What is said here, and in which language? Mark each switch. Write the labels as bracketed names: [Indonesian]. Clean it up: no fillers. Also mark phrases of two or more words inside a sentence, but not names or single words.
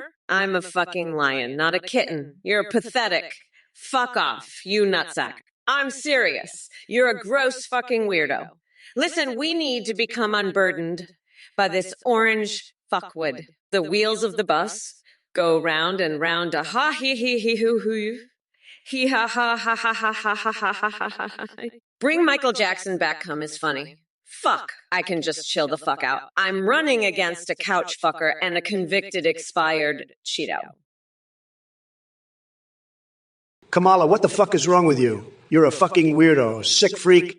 [English] I'm a fucking lion, not a kitten. You're pathetic. Fuck off, you nutsack. I'm serious. You're a gross fucking weirdo. Listen, we need to become unburdened by this orange fuckwood. The wheels of the bus go round and round a ha he he hoo hoo. He ha ha ha ha ha ha ha ha ha ha ha. Bring Michael Jackson back home is funny. Fuck, I can just chill the fuck out. I'm running against a couch fucker and a convicted expired Cheeto. Kamala, what the fuck is wrong with you? You're a fucking weirdo, sick freak.